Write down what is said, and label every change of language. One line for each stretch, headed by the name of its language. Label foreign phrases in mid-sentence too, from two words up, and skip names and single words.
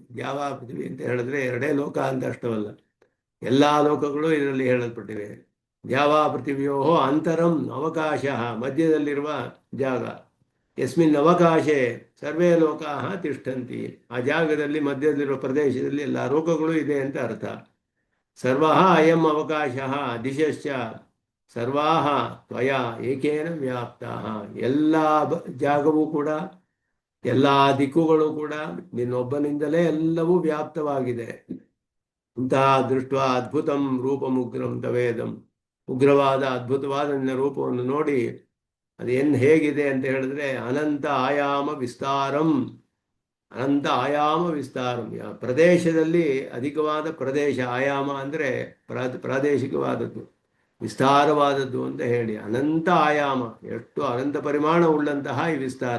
Sanskrit: ದ್ಯಾವ ಪೃಥಿವೀ
Kannada: ಅಂತ ಹೇಳಿದ್ರೆ 2 ಲೋಕ ಅಂತ ಅಷ್ಟವಲ್ಲ, ಎಲ್ಲ ಲೋಕಗಳು ಇದರಲ್ಲಿ ಹೇಳಲ್ಪಟ್ಟಿವೆ.
Sanskrit: ದ್ಯಾವ ಪೃಥಿವ್ಯೋ ಅಂತರಂ ಅವಕಾಶ,
Kannada: ಮಧ್ಯದಲ್ಲಿರುವ ಜಾಗ.
Sanskrit: ಯಸ್ಮಿನ್ ಅವಕಾಶೆ ಸರ್ವೇ ಲೋಕಾಃ ತಿಷ್ಠಂತಿ,
Kannada: ಆ ಜಾಗದಲ್ಲಿ ಮಧ್ಯದಲ್ಲಿರುವ ಪ್ರದೇಶದಲ್ಲಿ ಎಲ್ಲ ಲೋಕಗಳು ಇದೆ ಅಂತ ಅರ್ಥ.
Sanskrit: ಸರ್ವಃ ಅಯಂ ಅವಕಾಶಃ ದಿಶಶ್ಚ ಸರ್ವಾಹ ತ್ವಯಾ ಏಕೇನ ವ್ಯಾಪ್ತಾಃ,
Kannada: ಎಲ್ಲ ಜಾಗವೂ ಕೂಡ ಎಲ್ಲ ದಿಕ್ಕುಗಳು ಕೂಡ ನಿನ್ನೊಬ್ಬನಿಂದಲೇ ಎಲ್ಲವೂ ವ್ಯಾಪ್ತವಾಗಿದೆ. ಇಂತಹ
Sanskrit: ದೃಷ್ಟ ಅದ್ಭುತಂ ರೂಪಮುಗ್ರಂ ತವೇದಂ,
Kannada: ಉಗ್ರವಾದ ಅದ್ಭುತವಾದ ನಿನ್ನ ರೂಪವನ್ನು ನೋಡಿ ಅದೇನು ಹೇಗಿದೆ ಅಂತ ಹೇಳಿದ್ರೆ
Sanskrit: ಅನಂತ ಆಯಾಮ ವಿಸ್ತಾರಂ, ಅನಂತ ಆಯಾಮ ವಿಸ್ತಾರಂ,
Kannada: ಪ್ರದೇಶದಲ್ಲಿ ಅಧಿಕವಾದ ಪ್ರದೇಶ, ಆಯಾಮ ಅಂದರೆ ಪ್ರಾದೇಶಿಕವಾದದ್ದು, ವಿಸ್ತಾರವಾದದ್ದು ಅಂತ ಹೇಳಿ ಅನಂತ ಆಯಾಮ, ಎಷ್ಟು ಅನಂತ ಪರಿಮಾಣ ಉಳ್ಳಂತಹ ಈ ವಿಸ್ತಾರ.